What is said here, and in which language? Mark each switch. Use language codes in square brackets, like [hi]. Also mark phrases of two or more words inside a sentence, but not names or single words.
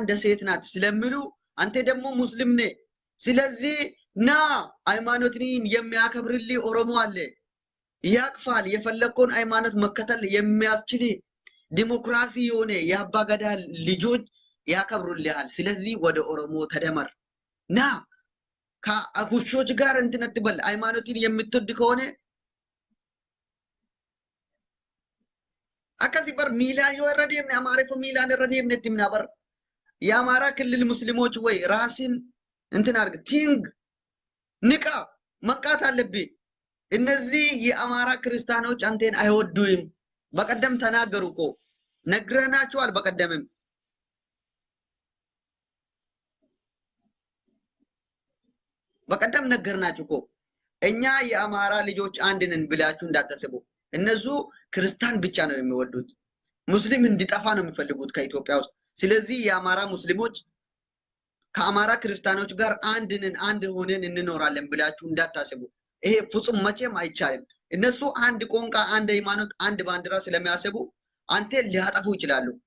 [am] ደሴት ናት ስለሚሉ አንተ ደግሞ ሙስሊም ነህ፣ ስለዚህ ና ሃይማኖትን የሚያከብርልህ ኦሮሞ አለ፣ ያቅፋል፣ የፈለከውን ሃይማኖት መከተል የሚያስችል ዲሞክራሲ የሆነ የአባ ገዳ ልጆች ያከብሩልሃል። ስለዚህ ወደ ኦሮሞ ተደመር ና ከአኩሾች ጋር እንትን አትበል። ሃይማኖትን የምትወድ ከሆነ [om] akkasi bar miilaan yoo irra deemne amaarifu miilaan irra deemne itti himna bar [am] የአማራ ክልል ሙስሊሞች ወይ ራስን እንትን አድርግ ቲንግ ንቃ መንቃት አለብህ። እነዚህ የአማራ ክርስቲያኖች አንተን አይወዱም። በቀደም ተናገሩ እኮ ነግረናቸዋል። በቀደም ነገርናችሁ እኮ እኛ የአማራ ልጆች አንድ ነን ብላችሁ እንዳታስቡ። እነሱ ክርስቲያን ብቻ ነው የሚወዱት፣ ሙስሊም እንዲጠፋ ነው የሚፈልጉት ከኢትዮጵያ ውስጥ። ስለዚህ የአማራ ሙስሊሞች ከአማራ ክርስቲያኖች ጋር አንድ ነን፣ አንድ ሆነን እንኖራለን ብላችሁ እንዳታስቡ። ይሄ ፍጹም መቼም አይቻልም። እነሱ አንድ ቋንቋ፣ አንድ ሃይማኖት፣ አንድ ባንዲራ ስለሚያስቡ አንተ ሊያጠፉ ይችላሉ።